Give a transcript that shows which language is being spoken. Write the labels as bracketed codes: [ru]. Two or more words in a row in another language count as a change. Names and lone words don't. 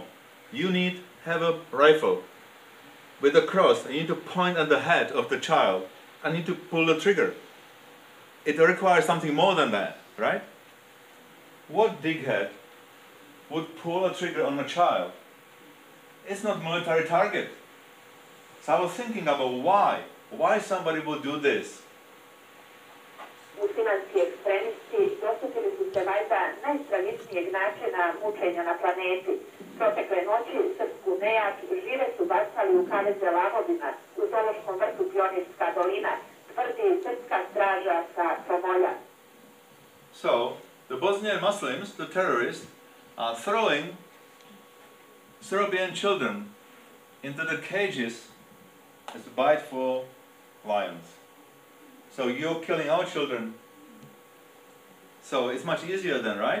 [en] You need to have a rifle with a cross, and you need to point at the head of the child, and you need to pull the trigger. It requires something more than that, right? What dighead would pull a trigger on a child? It's not military target. So I was thinking about why somebody would do this. [sr] Muslimanski ekstremisti dosjetili su se valjda najstravičnijeg načina mučenja na planeti. Protekle noći srpsku nejak žive su bacali u kaveze lavovina u zoološkom vrtu Pionirska dolina, tvrdi srpska straža sa Pomolja. [en] So, the Bosnian Muslims, the terrorists, are throwing Serbian children into the cages as a bite for lions. So you're killing our children. So it's much easier then, right?